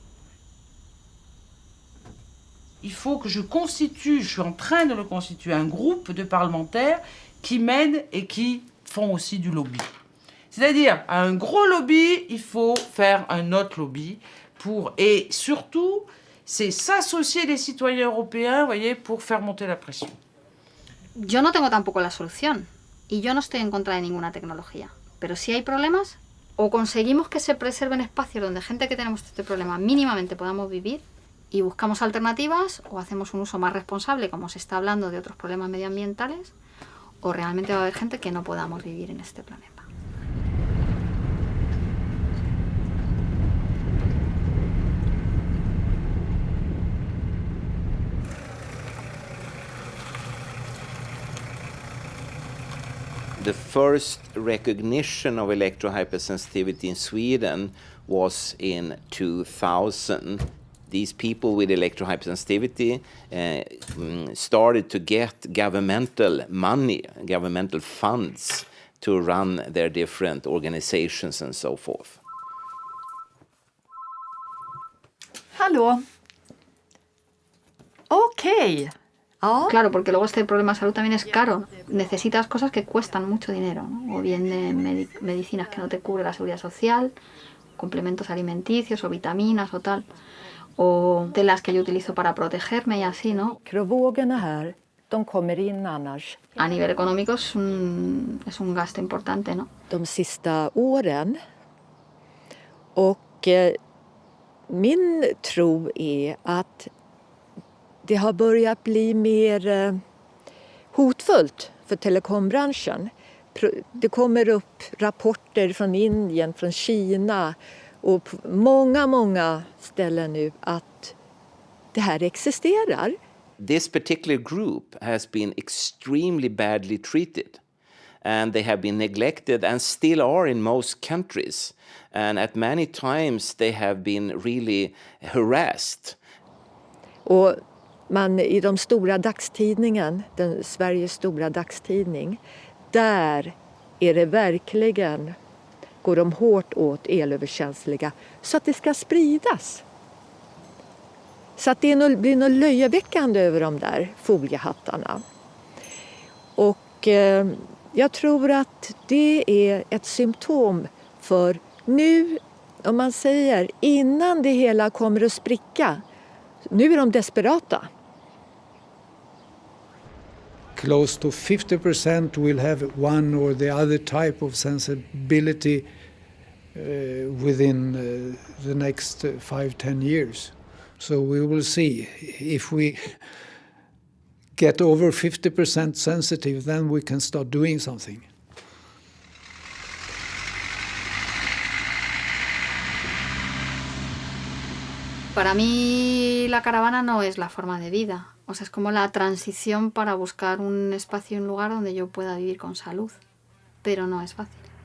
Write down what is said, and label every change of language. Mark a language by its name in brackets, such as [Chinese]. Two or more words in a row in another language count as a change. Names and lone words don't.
[French] Il faut que je suis en train de le constituer, un groupe de parlementaires qui m'aident et qui font aussi du lobby. C'est-à-dire, à un gros lobby, il faut faire un autre lobby et surtout, c'est s'associer les citoyens européens, voyez, pour faire monter la pression. [Spanish] Yo no tengo tampoco la solución y yo no estoy en contra de ninguna tecnología. Pero si hay problemas, o conseguimos que se preserven espacios donde gente que tenemos este problema mínimamente podamos vivir, y buscamos alternativas o hacemos un uso más responsable, como se está hablando de otros problemas medioambientales, o realmente va a haber gente que no podamos vivir en este planeta. [English] The first recognition of electrohypersensitivity in Sweden was in 2000. These people with electrohypersensitivity started to get governmental money, governmental funds to run their different organizations and so forth. [Swedish] Hallå? Okej. Ja. [Spanish] Claro, porque luego este problema de salud también es caro. Necesitas cosas que cuestan mucho dinero, ¿no? O bien de medicinas que no te cubre la seguridad social, complementos alimenticios o vitaminas o tal, o telas que yo utilizo para protegerme y así, ¿no? [Swedish] Mikrovågorna här, de kommer in annars. [Spanish] A nivel económico es un gasto importante, ¿no? [Swedish] De sista åren. Och min tro är att det har börjat bli mer hotfullt för telekombranschen. Det kommer upp rapporter från Indien, från Kina och på många ställen nu att det här existerar. [English] This particular group has been extremely badly treated, and they have been neglected and still are in most countries. And at many times they have been really harassed. [Swedish] Och man i de stora dagstidningen, Sveriges stora dagstidning, där är det verkligen, går de hårt åt elöverkänsliga så att det ska spridas. Så att det blir något löjeväckande över de där foliehattarna. Och jag tror att det är ett symptom för nu, om man säger innan det hela kommer att spricka, nu är de desperata. [English] Close to 50% will have one or the other type of sensibility within the next 5-10 years. So we will see. If we get over 50% sensitive, then we can start doing something. [Spanish] Para mí la caravana no es la forma de vida. O sea, es como la transición para buscar un espacio y un lugar donde yo pueda vivir con salud. Pero no es fácil.